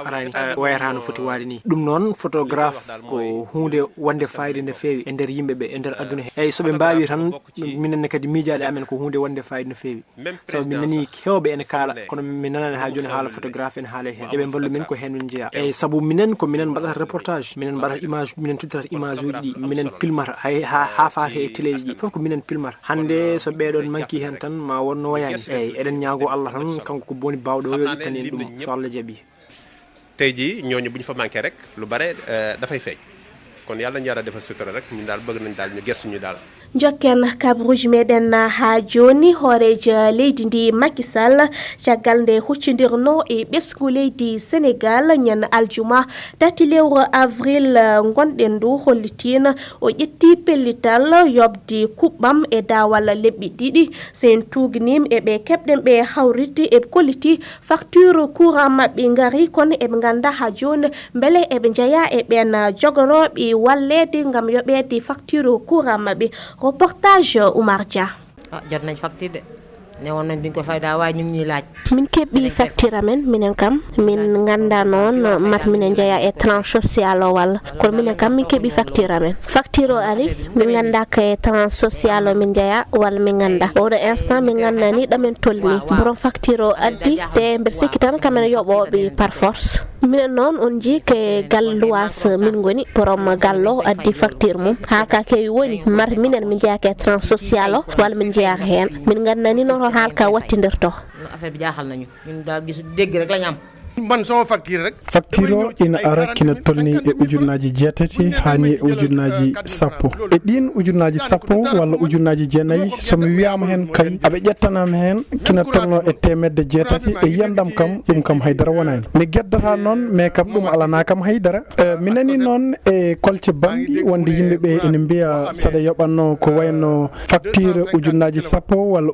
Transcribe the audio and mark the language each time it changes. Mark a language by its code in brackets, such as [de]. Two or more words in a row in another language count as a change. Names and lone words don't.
[ff] arani wayata no foti wade ni ɗum noon photographe ko hunde wonde fayida nde feewi e nder yimɓeɓe e nder aduna he eyyi soɓe mbawi tan minenne kadi miijaɗe amen ko hunde wonde fayida no feewi sabu min nani hewɓe ene kaala kono min nanani ha joni haala photographe en haala hen eɓe ballu min ko hen min jeeya eyyi saabu minen ko minen mbaɗata reportage minen mbaɗata image minen tuddata image uji ɗi minen pilmata hay ha faate e télé ji fof ko minen pilmata hande so ɓeɗon manki hen tan ma wonno wayani eyyi eɗen ñaago Allah tan kanko ko boni bawɗo yo ittane en ɗum so Allah jaaɓi [wo] tey jii ñooñu bu ñu fa manqué rek lu bare dafay feeñ kon yàlla ñu yàlla defal sutura rek ñun daal bëgg nañ daal ñu gëstuñu daal [ff] jokken kabruji meɗen ha joni hoorejo leydi ndi Macky Sall caggal nde huccidirno e ɓesgu leydi Sénégal ñan aljuma 3 lewru avril gonɗen du hollitina o ƴetti pellital yobdi kuɓɓam e dawal lebbi ɗiɗi sen tugnim eɓe keɓɗen ɓe hawridde e kolliti [fr] facture courant [ff] mabɓe ngari kono eɓe ganda ha joni beele eɓe jeeya e ɓen jogoroɓe wallede gam yoɓede [fr] facture courant [ff] mabɓe reportage Oumar Dia. [wo] jot nañ facture de ne woon nañ duñ ko fay daa waaye ñu ngi ñuy laaj [ff] min keɓɓi facture amen minen kam min ganda noon mat minen jeeya e [fr] tranche social [ff] o walla kono minen kam min keɓɓi facture amen facture o ari min ganda ka e [fr] tranche social [ff] o min jeeya walla min ganda oɗo instant min gandani ɗamen tolni borom facture o addi te mbeɗa sikki tan kamen yoɓoɓe [fr] par force [ff] minen noon on jii ke galluwas min goni borom gallo addi facture mum ha ka kewi woni mar minen min jeeyake [fr] trans social [ff] o walla min jeeyaka hen min gandani noon haalka wattindirto [wo] affaire bi jaaxal nañu ñun daal gisu dégg rek lañ am man sama facture rek [ff] facture o ina ara kina tolni e ujunnaji jeetati hani e ujunnaji sappo e ɗin ujunnaji sappo walla ujunnaji jeenayyi somi wiyama hen kay aɓe ƴettanama hen kina tolno e temedde jeetati e yiyandam kam ɗum kam haydara wonani mi gueddata noon mais kam ɗum alana kam haydara mi nani noon e kolce bamɗi wonde yimɓeɓe ene mbiya saɗa yoɓanno ko wayno facture ujunnaji sappo walla